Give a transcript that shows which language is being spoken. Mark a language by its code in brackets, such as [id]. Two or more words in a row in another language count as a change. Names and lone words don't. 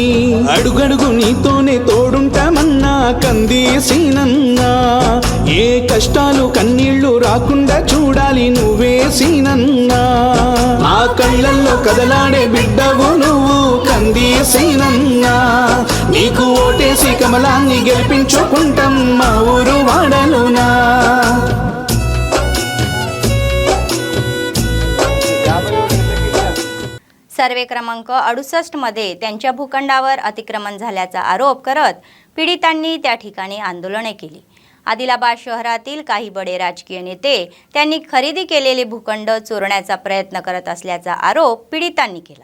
[te] అడుగడుగు నీతోనే తోడుంటామన్నా కంది సీనన్నా, ఏ కష్టాలు కన్నీళ్లు రాకుండా చూడాలి నువ్వే సీనన్నా. ఆ కళ్ళల్లో కదలాడే బిడ్డవు నువ్వు కంది సీనన్నా, నీకు ఓటేసి కమలాన్ని గెలిపించుకుంటాం మా ఊరు వాడలునా. [mr] सर्वे क्रमांक 68 मध्ये त्यांच्या भूखंडावर अतिक्रमण झाल्याचा आरोप करत पीडितांनी त्या ठिकाणी आंदोलने केली. आदिलाबाद शहरातील काही बडे राजकीय नेते त्यांनी खरेदी केलेले भूखंड चोरण्याचा प्रयत्न करत असल्याचा आरोप पीडितांनी केला.